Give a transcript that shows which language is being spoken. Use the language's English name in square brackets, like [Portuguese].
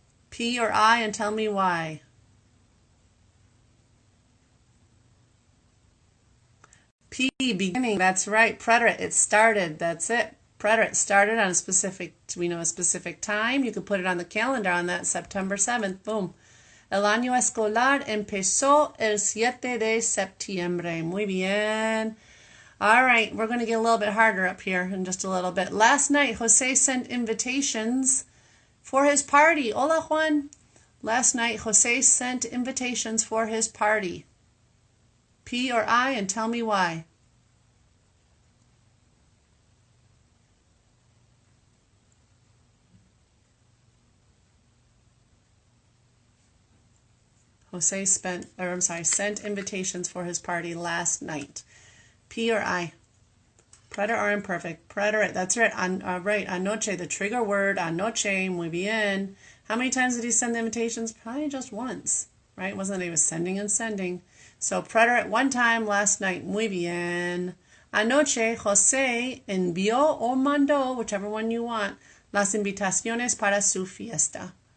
[English] P or I, and tell me why. P, beginning. That's right. Preterite. It started. That's it. Preterite started on a specific time. You could put it on the calendar on that September 7th. Boom. [Spanish] El año escolar empezó el 7 de septiembre. Muy bien. [English] All right, we're going to get a little bit harder up here in just a little bit. Last night, Jose sent invitations for his party. [Spanish] Hola, [English] Juan. Last night, Jose sent invitations for his party. P or I, and tell me why. Jose sent invitations for his party last night. P or I? Preterite or imperfect? Preterite. That's right. Right. Anoche. The trigger word. Anoche. [Spanish] Muy bien. [English] How many times did he send the invitations? Probably just once. Right? Wasn't it? He was sending and sending. So preterite one time last night. [Spanish] Muy bien. Anoche, Jose envió o mandó, [English] whichever one you want, [Spanish] las invitaciones para su fiesta.